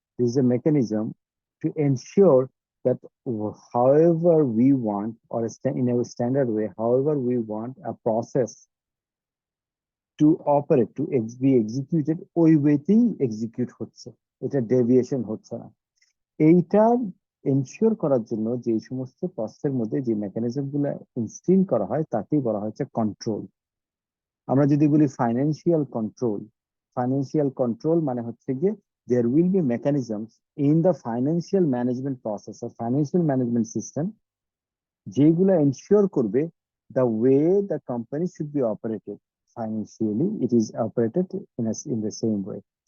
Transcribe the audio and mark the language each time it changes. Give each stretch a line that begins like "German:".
English: This is a mechanism to ensure that however we want, or in a standard way, however we want a process to operate, to be executed,
Bangla: ওই ওয়েতেই execute হচ্ছে, এটা deviation হচ্ছে না। এইটা ensure করার জন্য যে সমস্ত প্রসেসের মধ্যে যে মেকানিজম গুলো ইনস্টিল করা হয় তাকেই বলা হচ্ছে কন্ট্রোল। আমরা যদি বলি ফাইন্যান্সিয়াল কন্ট্রোল মানে হচ্ছে গিয়ে
English: there will be mechanisms in the financial management process or financial management system
Bangla: যেগুলো এনশিওর করবে
English: the way the company should be operated financially, it is operated in the same way.